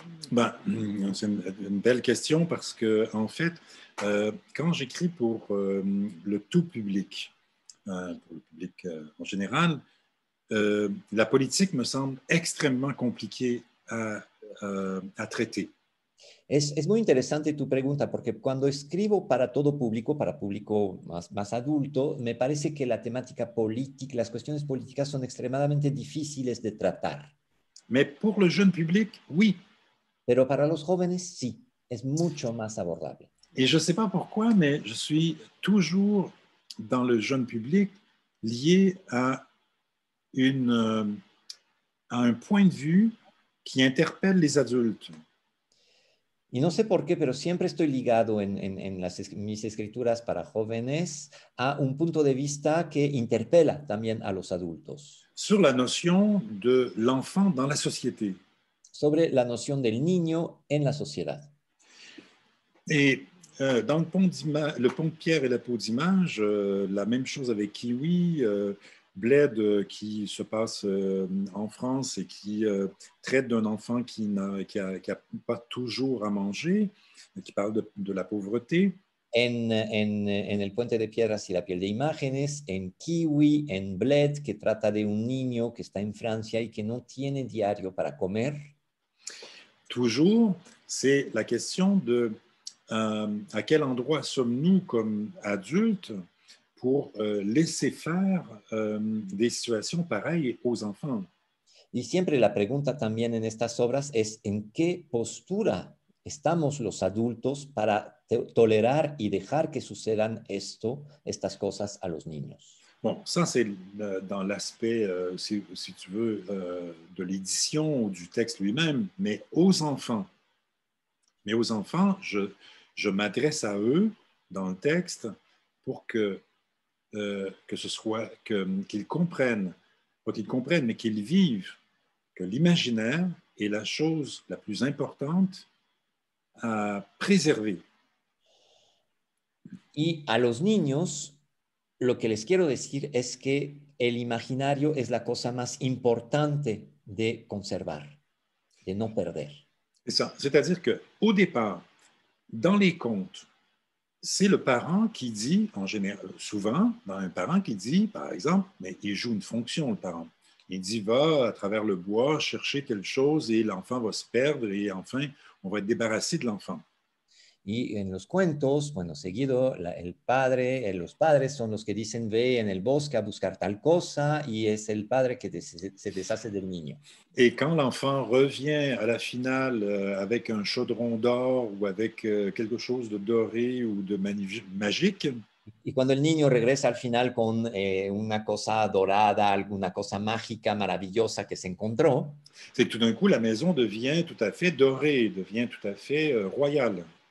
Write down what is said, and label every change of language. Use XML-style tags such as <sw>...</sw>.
<fr>Ben, c'est une belle question parce que, en fait, quand j'écris pour le tout public, pour le public en général, la politique me semble extrêmement compliquée à traiter.</fr> <es>Es muy interesante tu pregunta, porque cuando escribo para todo público, para público más adulto, me parece que la temática política, las cuestiones políticas son extremadamente difíciles de tratar.</es> <fr>Mais pour le jeune public, oui.</fr> <es>Pero para los jóvenes, sí, es mucho más abordable.</es> <fr>Et je ne sais pas pourquoi, mais je suis toujours dans le jeune public lié à un point de vue qui interpelle les adultes.</fr> <es>Y no sé por qué, pero siempre estoy ligado en mis escrituras para jóvenes a un punto de vista que interpela también a los adultos.</es> <fr>Sur la notion de l'enfant dans la société.</fr> <es>Sobre la noción del niño en la sociedad.</es> <fr>Et dans le pont de pierre et la peau d'image, la même chose avec Kiwi, Bled qui se passe en France et qui traite d'un enfant qui n'a pas toujours à manger, qui parle de la pauvreté.</fr> <es>En El puente de piedras y la piel de imágenes, en Kiwi, en Bled, que trata de un niño que está en Francia y que no tiene diario para comer.</es> <fr>Toujours, c'est la question de à quel endroit sommes-nous comme adultes pour laisser faire des situations pareilles aux enfants.</fr> <es>Y siempre la pregunta también en estas obras es en qué postura estamos los adultos para tolerar y dejar que sucedan estas cosas a los niños.</es> <fr>Bon, ça c'est dans l'aspect, si tu veux, de l'édition ou du texte lui-même, mais aux enfants, je m'adresse à eux dans le texte pour que ce soit qu'ils comprennent, pas qu'ils comprennent, mais qu'ils vivent que l'imaginaire est la chose la plus importante à préserver.</fr> <es>Y a los niños, lo que les quiero decir es que el imaginario es la cosa más importante de conservar, de no perder.</es> <fr>C'est ça. C'est-à-dire qu'au départ, dans les contes, c'est le parent qui dit, en général, souvent, dans un parent qui dit, par exemple, mais il joue une fonction, le parent. Il dit, va à travers le bois chercher telle chose et l'enfant va se perdre et enfin, on va être débarrassé de l'enfant.</fr> <es>Y en los cuentos, bueno, seguido, el padre, los padres son los que dicen, ve en el bosque a buscar tal cosa, y es el padre que se deshace del niño.</es> <fr>Et quand l'enfant revient à la finale avec un chaudron d'or ou avec quelque chose de doré ou de magique,</fr> <es>Y cuando el niño regresa al final con una cosa dorada, alguna cosa mágica, maravillosa que se encontró,</es> <fr>c'est que tout d'un coup, la maison devient tout à fait dorée, devient tout à fait royale.</fr>